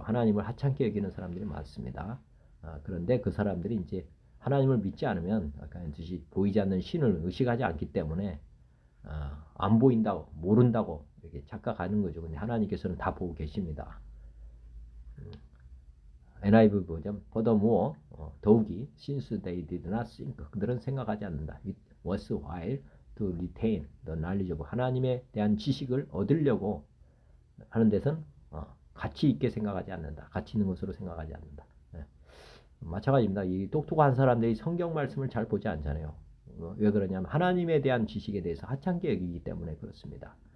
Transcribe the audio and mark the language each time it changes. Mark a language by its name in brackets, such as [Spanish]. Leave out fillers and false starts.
[Korean] 하나님을 하찮게 여기는 사람들이 많습니다. 그런데 그 사람들이 이제 하나님을 믿지 않으면 아까 했듯이 보이지 않는 신을 의식하지 않기 때문에 안 보인다고 모른다고 이렇게 착각하는 거죠. 근데 하나님께서는 다 보고 계십니다. NIV 버전 [English] furthermore [Korean] 더욱이 [English] since they did not think [Korean] 그들은 생각하지 않는다. [English] It was while to retain the knowledge of [Korean] 하나님에 대한 지식을 얻으려고 하는 데선 가치 있게 생각하지 않는다. 가치 있는 것으로 생각하지 않는다. 마찬가지입니다. 이 똑똑한 사람들이 성경 말씀을 잘 보지 않잖아요. 왜 그러냐면 하나님에 대한 지식에 대해서 하찮게 여기기 때문에 그렇습니다.